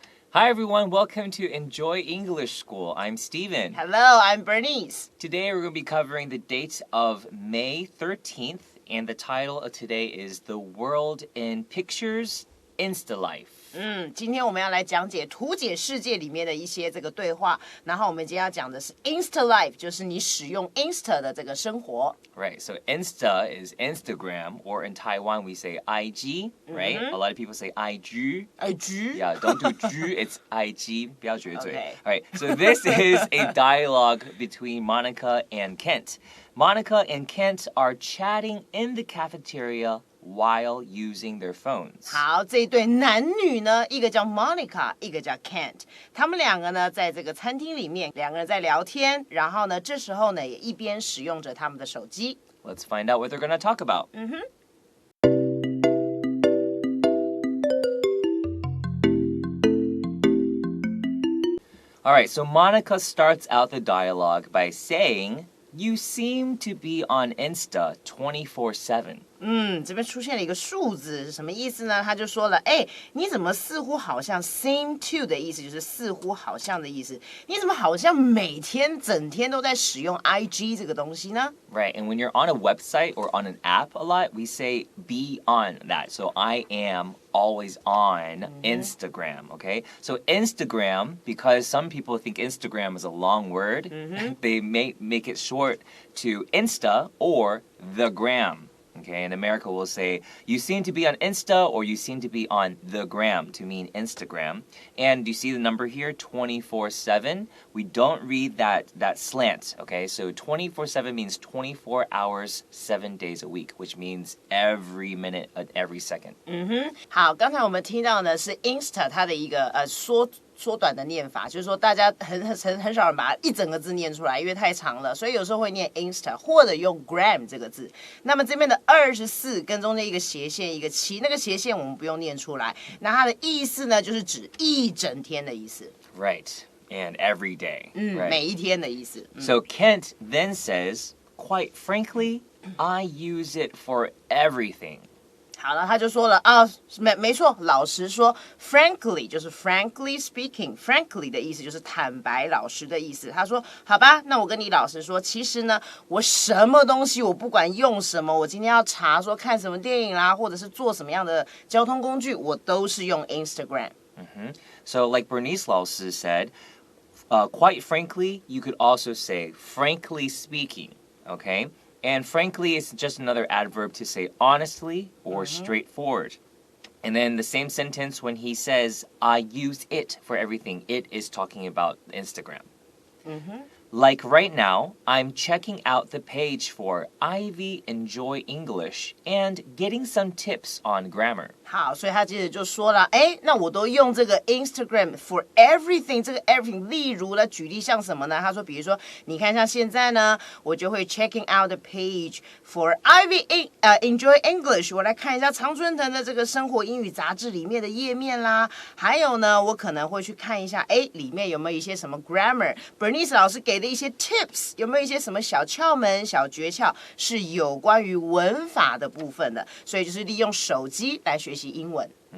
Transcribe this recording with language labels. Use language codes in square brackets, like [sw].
[en] Hi everyone, welcome to Enjoy English School. I'm Steven. Hello, I'm Bernice. Today we're going to be covering the date of May 13th, and the title of today is The World in Pictures, Insta Life. [zh] 今天我们要来讲解图解世界里面的一些这个对话，然后我们今天要讲的是 Insta Life， 就是你使用 Insta 的这个生活。 [en] Right, so Insta is Instagram, or in Taiwan we say IG, right? A lot of people say IG. IG? Yeah, don't do G, it's IG. [zh] 不要绝嘴. [en] Okay. All right, so this is a dialogue between Monica and Kent. Monica and Kent are chatting in the cafeteria while using their phones. [zh] 好，这一对男女呢，一个叫 Monica， 一个叫 Kent。他们两个呢，在这个餐厅里面，两个人在聊天，然后呢，这时候呢，也一边使用着他们的手机。 [en] Let's find out what they're going to talk about. All right, so Monica starts out the dialogue by saying, "You seem to be on Insta 24/7." [zh] 这边出现了一个数字，是什么意思呢？他就说了，你怎么似乎好像 [en] seem to [zh] 的意思，就是似乎好像的意思。你怎么好像每天整天都在使用 IG 这个东西呢？ [en] Right, and when you're on a website or on an app a lot, we say be on that. So I am always on Instagram, okay? So Instagram, because some people think Instagram is a long word, they make it short to Insta or the gram. Okay, in America we'll say, you seem to be on Insta or you seem to be on the gram to mean Instagram. And you see the number here, 24/7. We don't read that slant, okay? So 24/7 means 24 hours, 7 days a week, which means every minute, every second. [zh] 好，刚才我们听到呢是 Insta 它的一个缩短的念法，就是说大家很少人把它一整个字念出来，因为太长了，所以有时候会念 Insta 或者用 gram 这个字。那么这边的24跟中间一个斜线一个7，那个斜线我们不用念出来。那它的意思呢，就是指一整天的意思。 [en] Right, and every day. Right. [zh] 每一天的意思。 [en] So Kent then says, quite frankly, I use it for everything. [zh] 好了，他就说了没错，老实说 ，frankly 就是 frankly speaking，frankly 的意思就是坦白老实的意思。他说，好吧，那我跟你老实说，其实呢，我什么东西，我不管用什么，我今天要查说看什么电影啦，或者是做什么样的交通工具，我都是用 Instagram。 [en] So like Bernice 老师 said, quite frankly, you could also say frankly speaking, okay? And frankly is just another adverb to say honestly or straightforward. And then the same sentence when he says, I use it for everything, it is talking about Instagram. Like right now, I'm checking out the page for Ivy Enjoy English and getting some tips on grammar. [zh] 好，所以他接着就说了，那我都用这个 Instagram [en] for everything， [zh] 这个 everything， 例如呢，举例像什么呢？他说，比如说，你看像现在呢，我就会 [en] checking out the page for Ivy Enjoy English， [zh] 我来看一下常春藤的这个生活英语杂志里面的页面啦，还有呢，我可能会去看一下，里面有没有一些什么 grammar，Bernice 老师给的一些 tips， 有没有一些什么小窍门、小诀窍，是有关于文法的部分的，所以就是利用手机来学习英文。